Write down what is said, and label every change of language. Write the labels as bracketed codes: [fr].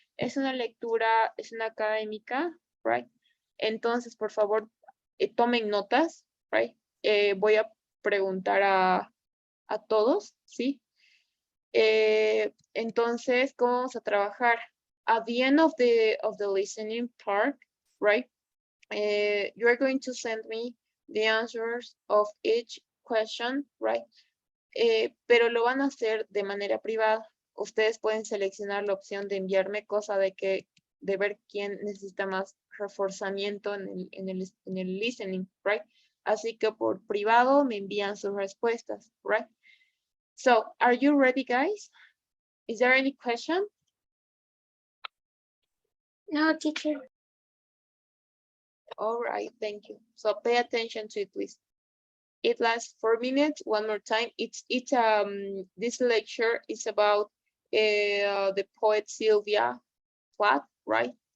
[es] Es una lectura, es una académica, [en] right? [es] Entonces, por favor, tomen notas, right? Voy a preguntar a todos, ¿sí? Entonces, ¿cómo vamos a trabajar? [en] At the end of the listening part, right? You are going to send me the answers of each question, right? [es] Pero lo van a hacer de manera privada. Ustedes pueden seleccionar la opción de enviarme, cosa de ver quién necesita más reforzamiento en el listening, [en] right? [es] Así que por privado me envían sus respuestas, [en] right? So, are you ready, guys? Is there any question? No, teacher. All right, thank you. So pay attention to it, please. It lasts 4 minutes. One more time. This lecture is about the poet Sylvia Plath, right?